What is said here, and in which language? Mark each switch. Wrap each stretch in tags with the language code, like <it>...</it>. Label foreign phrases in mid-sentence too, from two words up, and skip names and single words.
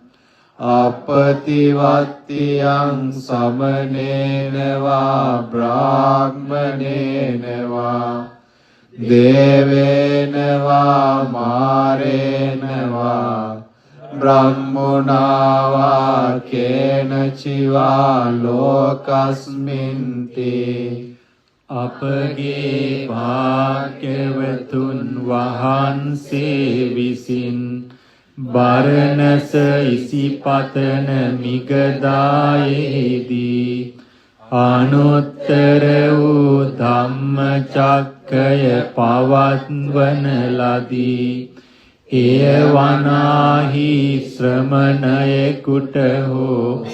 <pi>අපතිවත්තියං සමනේන වා බ්‍රාහ්මනේන වා දේවේන වා මාරේන වා බ්‍රහ්මනා වා කේනචිවා ලෝකස්මින්ති</pi> <si>අපගේ භාග්‍යවතුන් වහන්සේ විසින් බරණැස ඉසිපතන මිගදායේදී අනුත්තර වූ ධම්මචක්කය පවත්වන ලදී එය වනාහි ශ්‍රමණයෙකුට හෝ</si>